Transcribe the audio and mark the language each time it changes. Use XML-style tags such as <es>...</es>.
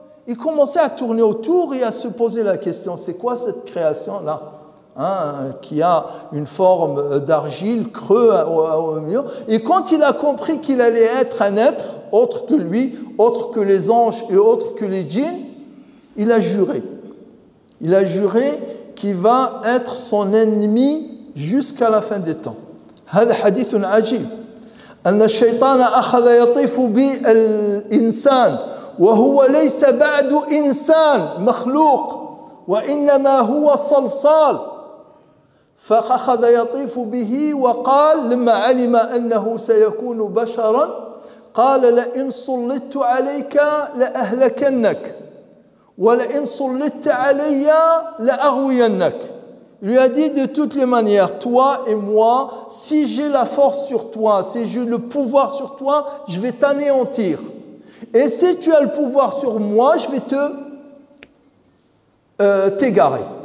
<fr>Il commençait à tourner autour et à se poser la question, c'est quoi cette création-là qui a une forme d'argile, creux au milieu. Et quand il a compris qu'il allait être un être, autre que lui, autre que les anges et autre que les djinns, il a juré. Il a juré qu'il va être son ennemi jusqu'à la fin des temps.</fr> <ar>هذا حديث عجيب أن الشيطان أخذ يطيف بالإنسان وهو ليس بعد إنسان مخلوق وإنما هو صلصال فأخذ يطيف به وقال لما علم أنه سيكون بشرا قال لئن سلطت عليك لأهلكنك وَلَئِنْ صُلِّتَّ عَلَيَّ لَأَغْوِيَنَّكَ.</ar> <fr>Il lui a dit de toutes les manières, toi et moi, si j'ai la force sur toi, si j'ai le pouvoir sur toi, je vais t'anéantir. Et si tu as le pouvoir sur moi, je vais t'égarer.</fr>